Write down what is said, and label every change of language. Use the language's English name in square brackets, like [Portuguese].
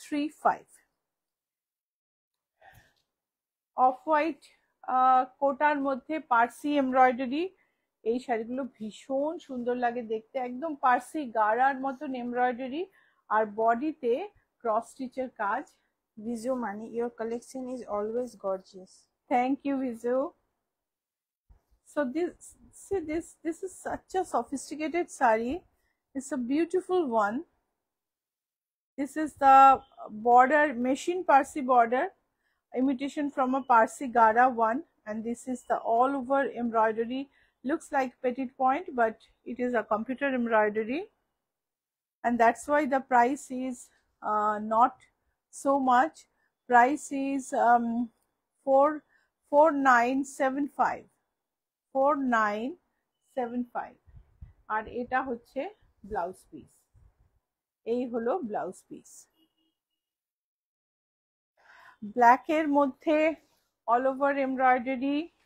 [Bangla] 3935 off white কোটার মধ্যে Parsi embroidery. এই শাড়িগুলো ভীষণ সুন্দর লাগে দেখতে, একদম পার্সি গাড়ার মতন এমব্রয়ডারি আর বডিতে ক্রস স্টিচের কাজ। [English] Vizu Mani, your collection is always gorgeous. Thank you, Vizu. So this is such a sophisticated sari. It's a beautiful one. This is the border, machine Parsi border, imitation from a Parsi Gara one, and this is the all over embroidery. Looks like petit point, but it is a computer embroidery, and that's why the price is not so much. Price is [Bangla] 4975 4975 আর এটা হচ্ছে blouse piece. এই হলো blouse piece, black এর মধ্যে all over embroidery.